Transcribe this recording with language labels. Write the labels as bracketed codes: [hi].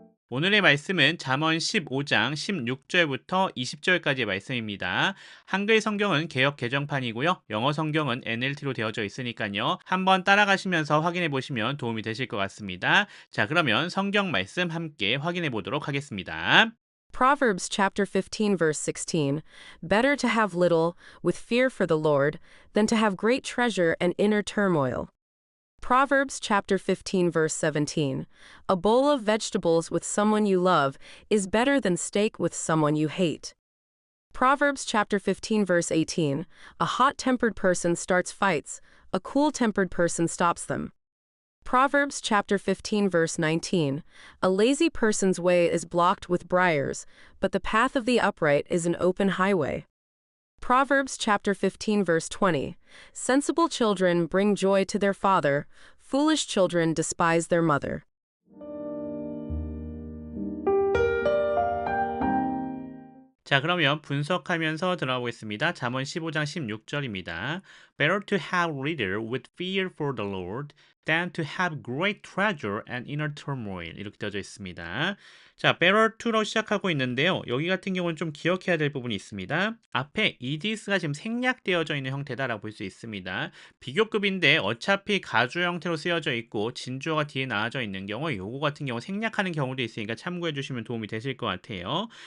[ko] 오늘의 말씀은 잠언 15장 16절부터 20절까지의 말씀입니다. 한글 성경은 개역 개정판이고요. 영어 성경은 NLT로 되어져 있으니까요. 한번 따라가시면서 확인해 보시면 도움이 되실 것 같습니다. 자, 그러면 성경 말씀 함께 확인해 보도록 하겠습니다. [en] Proverbs chapter 15 verse 16. Better to have little with fear for the Lord than to have great treasure and inner turmoil. Proverbs chapter 15 verse 17. A bowl of vegetables with someone you love is better than steak with someone you hate. Proverbs chapter 15 verse 18. A hot-tempered person starts fights, a cool-tempered person stops them. Proverbs chapter 15 verse 19. A lazy person's way is blocked with briars, but the path of the upright is an open highway. Proverbs chapter 15 verse 20. Sensible children bring joy to their father, foolish children despise their mother. [ko] 자, 그러면 분석하면서 들어가 보겠습니다. 잠언 15장 16절입니다. [en] Better to have little with fear for the Lord than to have great treasure and inner turmoil. [ko] 이렇게 되어져 있습니다. 자, better to로 시작하고 있는데요. 여기 같은 경우는 좀 기억해야 될 부분이 있습니다. 앞에 edis가 지금 생략되어져 있는 형태다라고 볼 수 있습니다. 비교급인데 어차피 가주어 형태로 쓰여져 있고 진주어가 뒤에 나와져 있는 경우 요거 같은 경우 생략하는 경우도 있으니까 참고해 주시면 도움이 되실 것 같아요.